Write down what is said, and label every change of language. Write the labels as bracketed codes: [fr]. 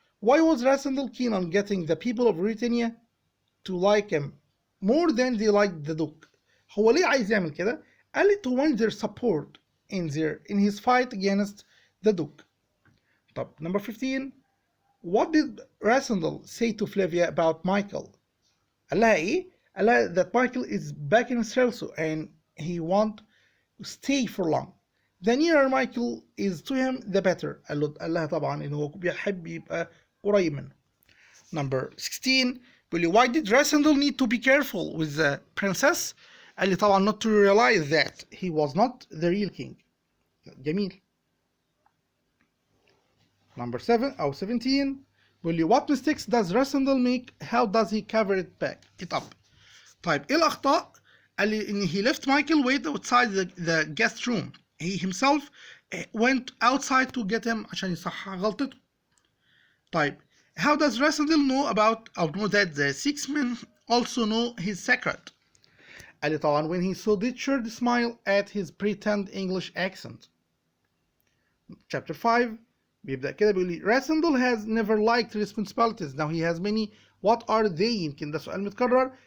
[en] Why was Rassendel keen on getting the people of Britannia to like him more than they liked the Duke؟ [ar] هو ليه عايز يعمل كده؟ قال لي [en] to win their support in his fight against the Duke. طب number 15. What did Rassendel say to Flavia about Michael؟ [ar] قال لها ايه؟ قال لها [en] that Michael is back in Israel and he won't stay for long. The nearer Michael is to him the better. [ar] قال لها طبعا انه هو بيحب يبقى قريب منه. [en] Number 16. [ar] بيقول لي [en] why did Rassendel need to be careful with the princess؟ [ar] قال لي طبعا [en] not to realize that he was not the real king. [ar] جميل. [en] Number 7 أو 17. [ar] بيقول لي [en] what mistakes does Rassendel make? How does he cover it up؟ [ar] طيب ايه الأخطاء؟ قال لي إن [en] he left Michael wait outside the guest room. He himself went outside to get him [ar] عشان يصحح غلطته. [en] طيب how does Rassendel know that the 6 men also know his secret؟ [ar] قال لي طبعا [en] when he saw Richard smile at his pretend English accent. Chapter 5 [ar] بيبدأ كده بيقول لي [en] Rassendel has never liked responsibilities. Now he has many. What are they؟ [ar] يمكن ده سؤال متكرر.